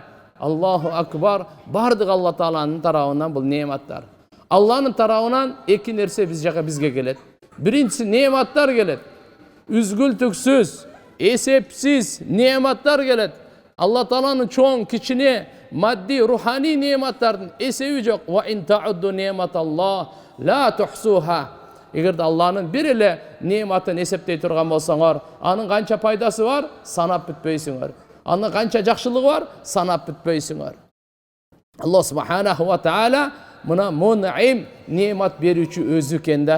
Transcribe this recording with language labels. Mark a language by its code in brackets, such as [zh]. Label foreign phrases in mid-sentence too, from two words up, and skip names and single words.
[ar] الله أكبر, [ky] бардык Алла Тааланын тарабынан бул неематтар. Алланын тарабынан эки нерсе биз жака бизге келет. Биринчиси неематтар келет. Үзгүлтүксүз, эсепсиз неематтар келет. Алла Тааланын чоң, кичине, мадди, руханий неематтардын эсеби жок. [ar] وإن تعدوا نعمة الله لا تحصوها. [ky] Эгерде Алланын бир эле неематын эсептей турган болсоңор, анын канча пайдасы бар, санап бүтпөйсүңөр. Анын канча жакшылыгы бар, санап бүтпөйсүңөр. Алла [ar] سبحانه وتعالى [ky] мына мунъим, неемат берүүчү өзү экен да.